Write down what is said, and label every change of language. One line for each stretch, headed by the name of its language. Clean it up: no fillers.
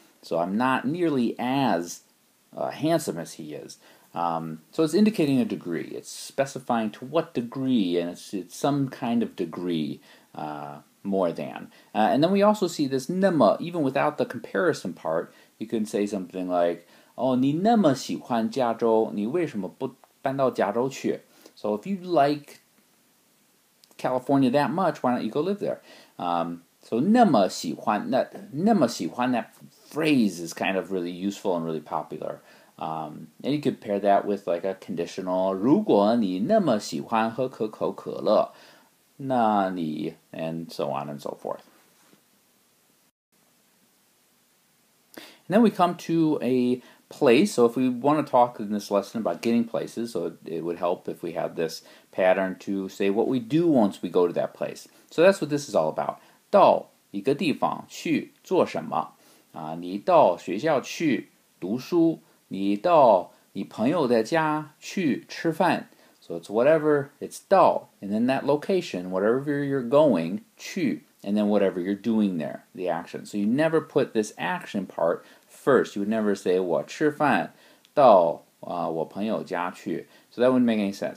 English: So I'm not nearly as handsome as he is. So it's indicating a degree. It's specifying to what degree, and it's some kind of degree more than. And then we also see this 那么, even without the comparison part. You can say something like,
Chinese: 哦，你那么喜欢加州，你为什么不搬到加州去?
English: So if you like California that much, why don't you go live there? So
Chinese: 那么喜欢,
English: that phrase is kind of really useful and really popular. And you could pair that with like a conditional.
Chinese: 如果你那么喜欢喝可口可乐，那你
English: and so on and so forth. And then we come to a place. So if we want to talk in this lesson about getting places, so it would help if we had this pattern to say what we do once we go to that place. So that's what this is all about.
Chinese: 到一个地方去做什么？你到学校去读书，你到你朋友的家去吃饭。
English: So it's whatever, it's 到, and then that location, whatever you're going, 去, and then whatever you're doing there, the action. So you never put this action part first. You would never say
Chinese: 我吃饭到我朋友家去.
English: So that wouldn't make any sense.